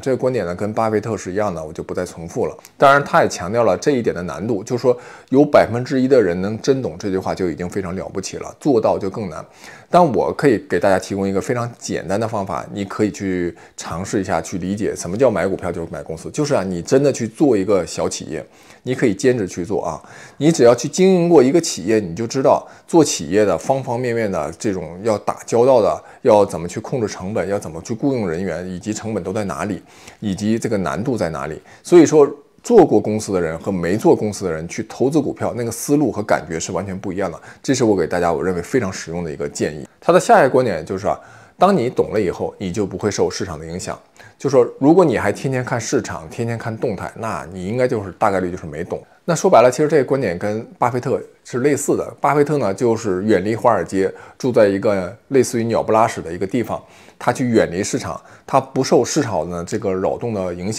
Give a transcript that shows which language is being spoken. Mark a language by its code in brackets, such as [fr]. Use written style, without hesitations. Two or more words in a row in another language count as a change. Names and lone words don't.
[zh] 這個觀點呢，跟巴菲特是一樣的，我就不再重複了。當然，他也強調了這一點的難度，就是說有1%的人能真懂這句話就已經非常了不起了，做到就更難。但我可以給大家提供一個非常簡單的方法，你可以去嘗試一下，去理解什麼叫買股票就是買公司。就是啊，你真的去做一個小企業，你可以兼職去做啊。你只要去經營過一個企業，你就知道做企業的方方面面的这种要打交道的，要怎么去控制成本，要怎么去雇佣人员，以及成本都在哪裡，以及这個難度在哪裡。所以說，做過公司的人和沒做公司的人去投資股票，那個思路和感覺是完全不一樣的。這是我給大家我認為非常實用的一個建議。他的下一個觀點就是啊，當你懂了以後，你就不會受市場的影響。就說如果你還天天看市場，天天看動態，那你應該就是大概率就是沒懂。那說白了，其實這個觀點跟巴菲特是類似的。巴菲特呢，就是遠離華爾街，住在一個類似於鳥不拉屎的一個地方，他去遠離市場，他不受市場的這個擾動的影響。